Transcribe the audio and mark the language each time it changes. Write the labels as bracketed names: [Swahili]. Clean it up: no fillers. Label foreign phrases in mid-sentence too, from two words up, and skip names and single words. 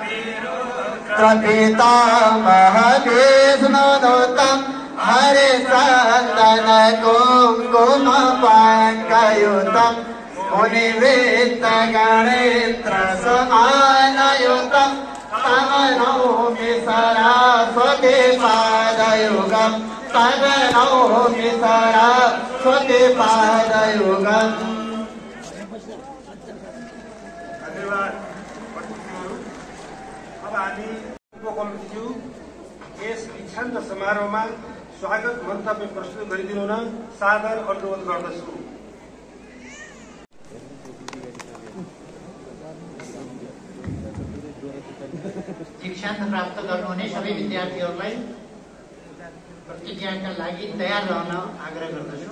[Sanskrit] प्रपितामहविष्णुनुतं हरे चन्दन कुङ्कुम पङ्कयुतं मुनिवृत्तगणेत्र समानयुतं तव नौमि सरस्वती पादयुगं तव नौमि सरस्वती पादयुगम्। [Nepali] धन्यवाद। अब हामी उपकुलज्यू यस दीक्षान्त समारोहमा स्वागत मन्तव्य प्रस्तुत गरिदिनु हुन सादर अनुरोध गर्दछु। दीक्षान्त प्राप्त गर्नुहुने सबै विद्यार्थीहरूलाई प्रतिज्ञाका लागि तयार रहन आग्रह गर्दछु।